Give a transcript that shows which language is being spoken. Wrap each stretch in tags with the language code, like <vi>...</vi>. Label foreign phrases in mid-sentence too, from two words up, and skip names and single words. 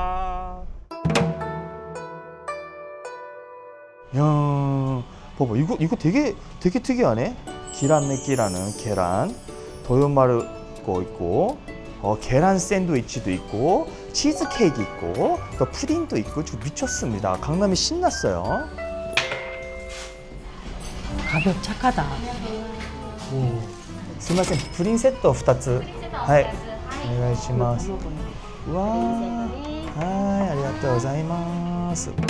<ko>야, 봐봐 이거 되게 특이하네. 기란메끼라는 계란, 도요마루 거 있고, 계란 샌드위치도 있고, 치즈 케이크 있고, 또 푸딩도 있고, 좀 미쳤습니다. 강남이 신났어요. 가격 착하다.</ko> <ja>すみません、プリンセット2つ。はい、お願いします。うわー、はい、ありがとうございます。</ja>